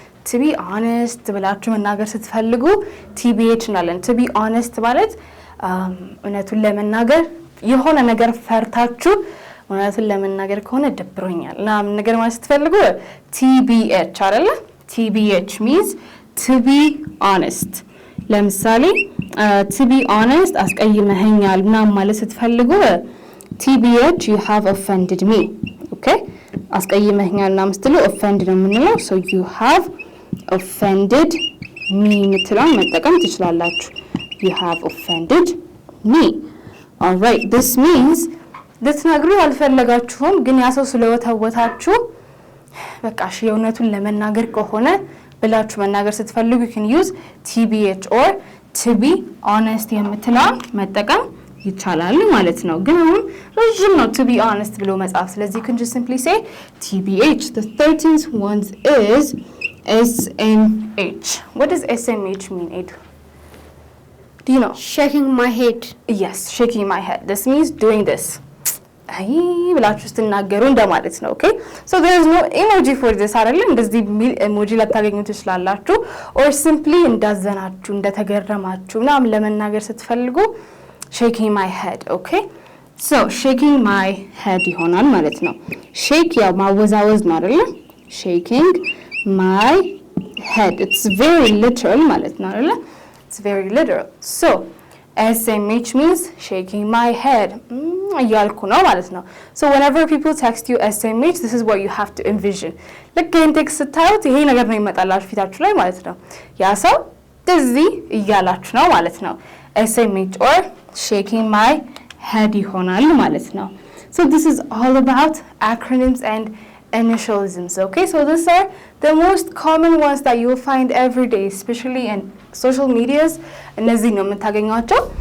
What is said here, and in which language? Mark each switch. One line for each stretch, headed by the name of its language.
English: To be honest
Amharic: ብላችሁ መናገር ስትፈልጉ TBH እናለን። To be honest ማለት እውነቱን ለመናገር የሆነ ነገር ፈርታችሁ እውነቱን ለመናገር ከሆነ ደብሮኛል እና ምን ነገር ማለት ስትፈልጉ TBH አይደለ?
English: TBH means to be honest.
Amharic: ለምሳሌ
English: to be honest
Amharic: አስቀይመኸኛል ምናምን ማለት ስትፈልጉ
English: TBH you have offended me, okay?
Amharic: አስቀይመኸኛል እና ምስትሉ offend ነው የምንለው.
English: So you have offended me
Amharic: ምትላን መጠቀም ትችላላችሁ.
English: You have offended me. All right, this means
Amharic: ልትነግሩ አልፈለጋችሁም ግን ያ ሰው ስለወተወታችሁ በቃ እሺ የእውነቱን ለመናገር ከሆነ ብላችሁ መናገር ስትፈልጉ
English: you can use TBH or to be honest
Amharic: የምትለውን መጠቀም ይቻላል ማለት ነው። ግን አሁን ረጅም ነው to be honest ብሎ መጻፍ፣ ስለዚህ
English: you can just simply say TBH. The 13th one is SMH. What does SMH mean, Edu? Do you know? Shaking my head. Yes, shaking my head. This means doing this.
Amharic: አይ ብላችሁ ስትናገሩ እንደማለት ነው። okay?
English: So there is no emoji for this
Amharic: አይደለም። እንደዚህ ኢሞጂ ላታገኙ ትችላላችሁ።
English: or simply
Amharic: እንዳዘናችሁ እንደተገረማችሁ ምናምን ለመናገር ስትፈልጉ
English: shaking my head, okay? So shaking my head
Amharic: ይሆናል ማለት ነው። shake ያው ማወዛወዝ ነው አይደለ?
English: shaking my head. It's very literal
Amharic: ማለት ነው አይደለ?
English: It's very literal. So SMH means shaking my head.
Amharic: እያልኩ ነው ማለት ነው።
English: So whenever people text you SMH, this is what you have to envision.
Amharic: ልክ ይህን ቴክስት ስታዩት ይሄ ነገር ነው ይመጣላችሁ ፊታችሁ ላይ ማለት ነው። ያ ሰው እንደዚህ እያላችሁ ነው ማለት ነው።
English: SMH or shaking my head
Amharic: ይሆናል ማለት ነው።
English: So this is all about acronyms and initialisms, okay? So these are the most common ones that you will find every day, especially in social medias.
Amharic: እነዚህ ነው የምታገኟቸው።